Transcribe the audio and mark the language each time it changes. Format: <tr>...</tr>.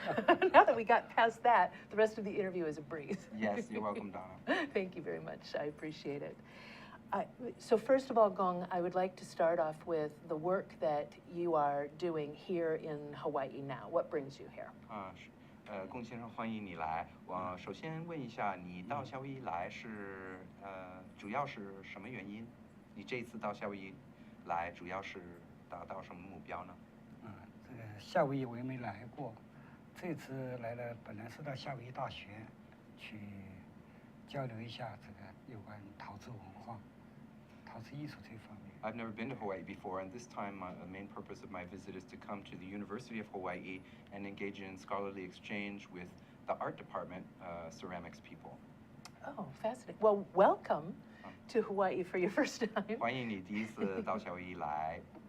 <en>Now that we got past that, the rest of the interview is a breeze. Yes, you're welcome, Donna. Thank you very much. I appreciate it. So first of all, Gong, I would like to start off with the work that you are doing here in Hawaii now. What brings you here?</en> <zh>龚先生，欢迎你来。我首先问一下，你到夏威夷来是主要是什么原因？你这次到夏威夷来主要是达到什么目标呢？这个夏威夷我也没来过，这次来了，本来是到夏威夷大学去交流一下这个有关陶瓷文化、陶瓷艺术这方面。</zh> <en>I've never been to Hawaii before, and this time the main purpose of my visit is to come to the University of Hawaii and engage in scholarly exchange with the art department ceramics people. Oh, fascinating. Well, welcome to Hawaii for your first time.</en> <zh>欢迎你第一次到夏威夷来。</zh>